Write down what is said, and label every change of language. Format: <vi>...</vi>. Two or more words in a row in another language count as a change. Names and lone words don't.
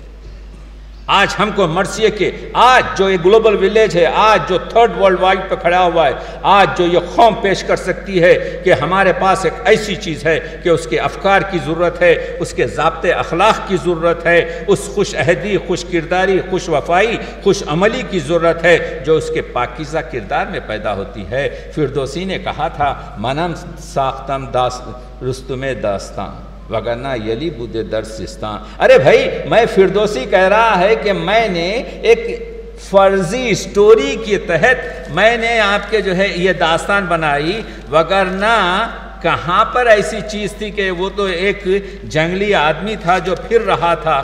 <ur>آج ہم کو مرثیہ کے، آج جو یہ</ur> <en>global village</en> <ur>ہے، آج جو</ur> <en>third world wide</en> <ur>پہ کھڑا ہوا ہے، آج جو یہ قوم پیش کر سکتی ہے کہ ہمارے پاس ایک ایسی چیز ہے کہ اس کے افکار کی ضرورت ہے، اس کے ضابطے اخلاق کی ضرورت ہے، اس خوش عہدی، خوش کرداری، خوش وفائی، خوش عملی کی ضرورت ہے جو اس کے پاکیزہ کردار میں پیدا ہوتی ہے۔ فردوسی نے کہا تھا،</ur> <fa>منم ساختم رستم داستان وگرنہ یلی بود در سستان۔</fa> <ur>ارے بھائی، میں فردوسی کہہ رہا ہے کہ میں نے ایک فرضی سٹوری کے تحت میں نے آپ کے جو ہے یہ داستان بنائی، وگرنہ کہاں پر ایسی چیز تھی کہ وہ تو ایک جنگلی آدمی تھا جو پھر رہا تھا۔</ur>